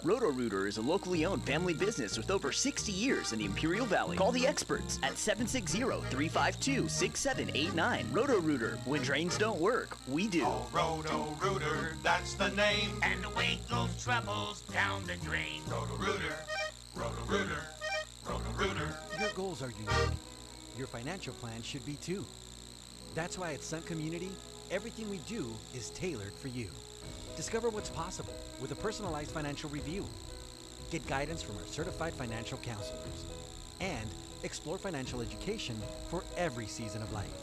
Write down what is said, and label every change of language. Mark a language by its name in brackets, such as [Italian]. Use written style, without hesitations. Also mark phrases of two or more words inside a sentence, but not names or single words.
[English] Roto-Rooter is a locally owned family business with over 60 years in the Imperial Valley. Call the experts at 760-352-6789. Roto-Rooter, when drains don't work, we do. Oh, Roto-Rooter, that's the name. And away goes troubles down the drain. Roto-Rooter, Roto-Rooter. Roto-Rooter. Your goals are unique. Your financial plan should be too. That's why at Sun Community, everything we do is tailored for you. Discover what's possible with a personalized financial review. Get guidance from our certified financial counselors. And explore financial education for every season of life.